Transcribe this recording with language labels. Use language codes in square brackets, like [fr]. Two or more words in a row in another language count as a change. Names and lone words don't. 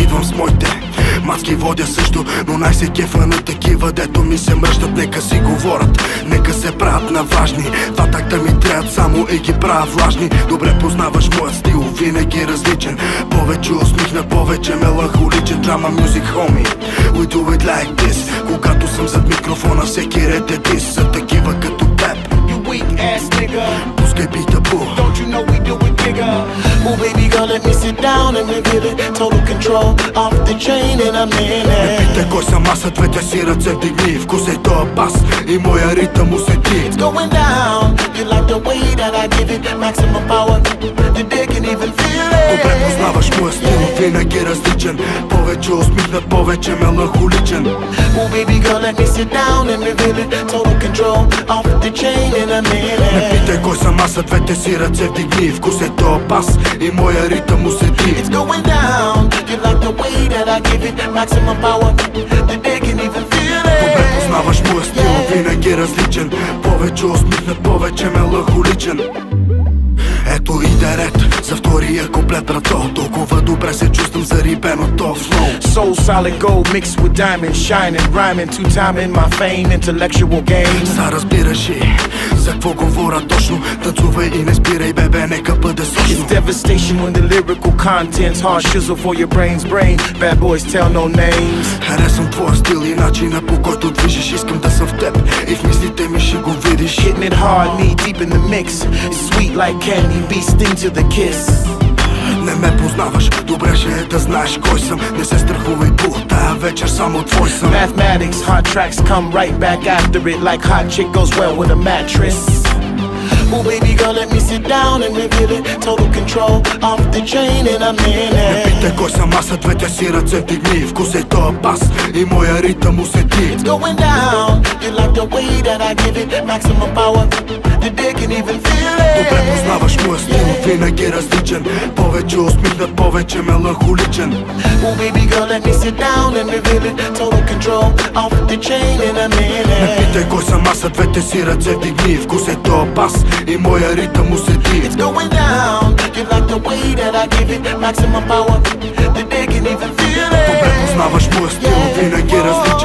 [bg] Идвам с моите мацки, водя също, но най-се кефа на такива, дето ми се мръщат. Нека си говорят, нека се правят на важни. Два такта ми трябват само и ги правя влажни. Добре познаваш моят стил, винаги различен. Повече усмихнат, повече меланхоличен. [en] Драма music, homie, we do it like this. [bg] Когато съм зад микрофона, всеки ред е дис. За такива като теб, [en] You weak ass nigga, [bg] пускай бита, бу. [en] don't you know we do it bigger? Oh baby girl, let me sit down and reveal it. Total control, off the chain and I'm in [bg] Не [en] it. [bg] питай кой съм аз, а двете си ръце вдигни, вкусай тоя бас и моя ритъм усети. [en] It's going down, you like the way that I give it. Maximum power, the dick can even feel it. [bg] Добре познаваш моя стил, винаги различен. Повече усмихнат, повече меланхоличен. [en] Oh baby girl, let me sit down and reveal it. Total control, off the chain and I'm in [bg] Не [en] it. [bg] питай кой съм аз, а двете си ръце вдигни, вкусай тоя бас и моя ритъм усети. [en] It's going down, you like the way that I give it. Maximum power, the dick can even feel it. [bg] Добре познаваш моя стил, винаги различен. Повече усмихнат, повече меланхоличен. Ето иде ред за втория куплет, брато. Толкова добре се чувствам зарибен от тоя флоу. [en] Soul solid gold mixed with diamonds, shining, rhyming, two-timing my fame, intellectual game. [bg] Са разбираш и за какво говоря точно. Танцувай и не спирай, бебе, нека бъде [en] It's [bg] сочно. [en] devastation when the lyrical content's hard shizzle for your brain's brain. Bad boys tell no names. [bg] Харесвам твоя стил и начина по който движиш. Искам да съм в теб и в мислите ми ще го видиш. [en] Hitting it hard, knee deep in the mix. It's sweet like candy, beat sting to the kiss. [bg] Не ме познаваш, добре ще е да знаеш кой съм. Не се страхувай, бу, тая вечер само твой съм. [en] Mathematics, hot tracks come right back after it. Like hot chick goes well with a mattress. Oh baby girl, let me sit down and reveal it. Total control, off the chain and I'm in [bg] Не [en] it. [bg] питай кой съм аз, а двете си ръце вдигни, вкусай тоя бас и моя ритъм усети. [en] It's going down, you like the way that I give it. Maximum power, the dick can even feel [bg] Добре [en] it. [bg] познаваш моя стил, винаги различен. Повече усмихнат, повече меланхоличен. [en] Oh baby girl, let me sit down and reveal it. Total control, off the chain and I'm in [bg] Не [en] it. [bg] питай кой съм аз, а двете си ръце вдигни, вкусай тоя бас и моя ритъм усети. [en] It's going down, you like the way that I give it. Maximum power, the dick can even feel [bg] Добре [en] it. [bg] познаваш моя стил, винаги различен.